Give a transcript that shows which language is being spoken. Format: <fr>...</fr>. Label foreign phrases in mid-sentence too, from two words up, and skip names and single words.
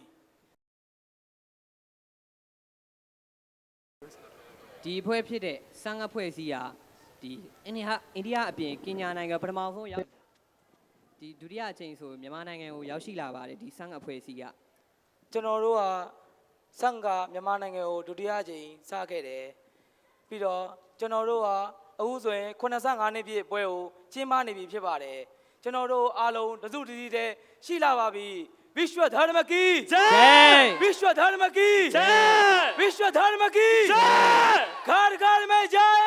<my>ဒီအဖွဲ့ဖြစ်တဲ့စံအဖွဲ့အစည်းဟာဒီအိန္ဒိယအပြင်ကင်ညာနိုင်ငံပထမဆုံးရောက်ဒီဒုတိယအကြိမ်ဆိုမြန်မာနိုင်ငံကိုရောက်ရှိလာပါတယ်ဒီစံအဖွဲ့အစည်းက ကျွန်တော်တို့ကစံကမြန်မာနိုင်ငံကိုဒုတိယအကြိမ်စခဲ့တယ်ပြီးတော့ကျွန်တော်တို့ကအခုဆိုရင်85နှစ်ပြည့်ပွဲကိုကျင်းပနေပြီဖြစ်ပါတယ်ကျွန်တော်တို့အားလုံးတစုတစည်းတည်းရှိလာပါပြီ</my> <hi>विश्व धर्म की जय विश्व धर्म की जय विश्व धर्म की जय घर घर में जय</hi>